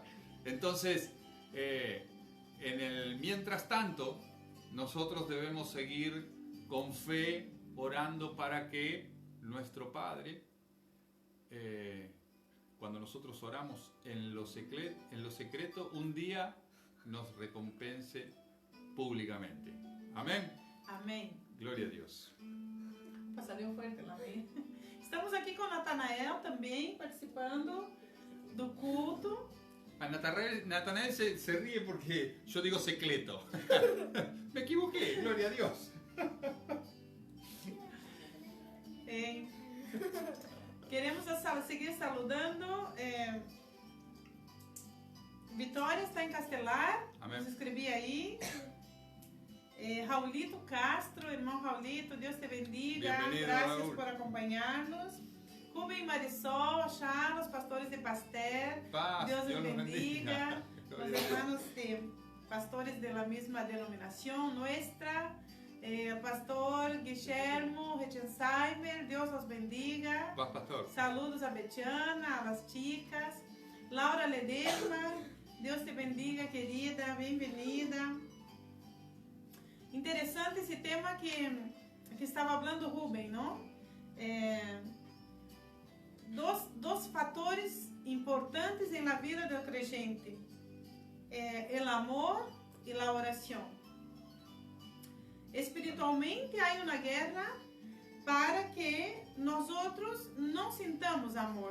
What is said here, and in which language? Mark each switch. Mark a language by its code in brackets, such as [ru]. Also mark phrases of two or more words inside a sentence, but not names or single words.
[es] Entonces, en el mientras tanto, nosotros debemos seguir con fe orando para que nuestro Padre, cuando nosotros oramos en lo secreto, un día nos recompense públicamente. Amén. [pt] Amém. [es] Gloria a Dios. [pt] Passarinho fuerte lá, amém. Estamos aqui com o Natanael também participando do culto. [es] A Natanael se ríe porque yo digo secreto. Me equivoqué, gloria a Dios. Queremos seguir saludando. [pt] Vitória está em Castelar. Amém. Nos escrevi aí. Raulito Castro, irmão Raulito, Deus te bendiga. [es] Bienvenido, Gracias Raúl. por acompañarnos. Rubem Marisol, Charlos, pastores de Pastel. Paz, Dios les Dios los bendiga. bendiga. Los hermanos pastores de la misma denominación nuestra. El pastor Guillermo Rechensheimer, Dios los bendiga. Paz, pastor. Saludos a Betiana, a las chicas. Laura Ledesma, Dios te bendiga, querida, bienvenida. [pt] Interessante esse tema que estava falando Rubem, não? Dos fatores importantes na vida do crente, o amor e a oração. Espiritualmente, há uma guerra para que nós outros não sintamos amor.